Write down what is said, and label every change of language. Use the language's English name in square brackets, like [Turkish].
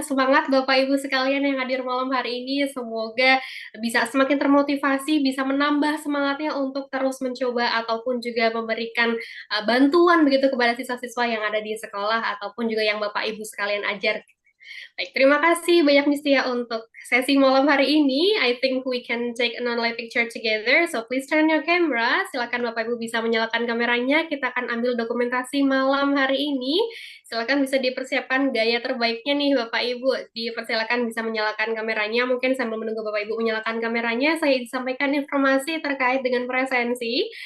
[Indonesian] Semangat Bapak Ibu sekalian yang hadir malam hari ini. Semoga bisa semakin termotivasi, bisa menambah semangatnya untuk terus mencoba ataupun juga memberikan bantuan begitu kepada siswa-siswa yang ada di sekolah ataupun juga yang Bapak Ibu sekalian ajar. Baik, terima kasih banyak Miss Tia untuk sesi malam hari ini. [English] I think we can take a non-live picture together. So please turn your camera. [Indonesian] Silakan Bapak Ibu bisa menyalakan kameranya. Kita akan ambil dokumentasi malam hari ini. Silakan bisa dipersiapkan gaya terbaiknya nih Bapak Ibu. Dipersilakan bisa menyalakan kameranya. Mungkin sambil menunggu Bapak Ibu menyalakan kameranya, saya disampaikan informasi terkait dengan presensi.